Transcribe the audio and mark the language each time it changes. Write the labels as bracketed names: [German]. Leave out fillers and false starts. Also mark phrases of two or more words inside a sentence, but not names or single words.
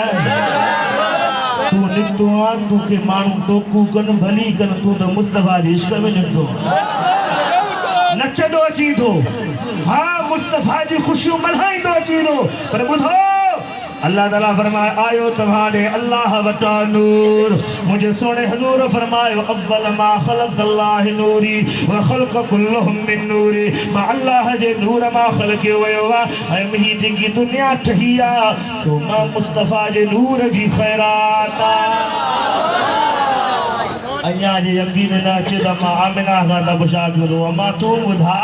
[Sindhi] तूं निकितो आहे, तोखे माण्हू टोकू कनि भली कनि, तूं त मुस्तफ़ा जे इश्क में निकितो नचंदो अची थो। हाँ मुस्तफ़ा जी ख़ुशियूं मल्हाईंदो अची थो। पर ॿुधो अल्लाह ताला फरमाए आयो तव्हांॾे अल्लाह वटां नूर। मुंहिंजे सोणे हज़ूर फरमायो [Arabic] أول ما خلق الله نوري وخلق كلهم من نوري. [Sindhi] मां अल्लाह जे नूर मां ख़लक़ियो वियो आहे ऐं मुंहिंजी जेकी दुनिया ठही आहे सो मां मुस्तफ़ा जे नूर जी ख़ैरात आहे। अञा जे यकीन न अचे त मां आमिना खां त पुछा कयो अम्मा तूं ॿुधा।